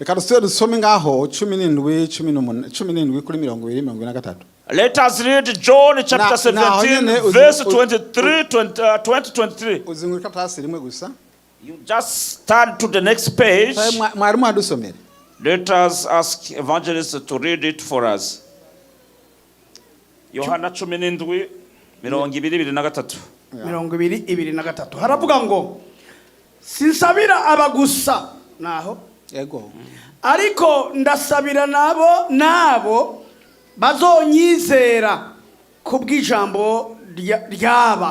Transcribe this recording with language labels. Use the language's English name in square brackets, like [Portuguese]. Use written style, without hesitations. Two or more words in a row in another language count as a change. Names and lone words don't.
[English] Let us read John chapter 17, verse 23, 23. You just turn to the next page. Let us ask Evangelist to read it for us. [Rundi] Yohana 17, 23. Haravuga ngo sinsabira abagusa naho yego ariko ndasabira nabo bazonyizera kubw'ijambo ryaba.